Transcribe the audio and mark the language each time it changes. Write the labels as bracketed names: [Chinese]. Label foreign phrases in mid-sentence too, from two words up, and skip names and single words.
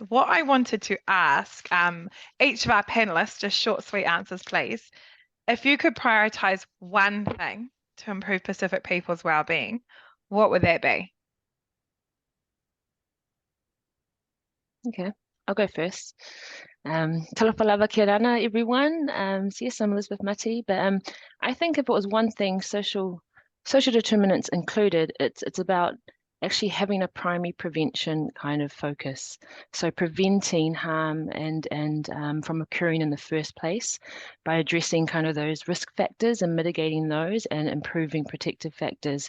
[English] What I wanted to ask each of our panelists, just short, sweet answers, please. If you could prioritise one thing to improve Pacific people's well-being, what would that be? Okay, I'll go first. [Samoan] Talofa lava kia rana, [English] everyone. So yes, I'm Elizabeth Mati, but I think if it was one thing, social determinants included, it's about actually having a primary prevention kind of focus. So preventing harm and from occurring in the first place by addressing kind of those risk factors and mitigating those and improving protective factors.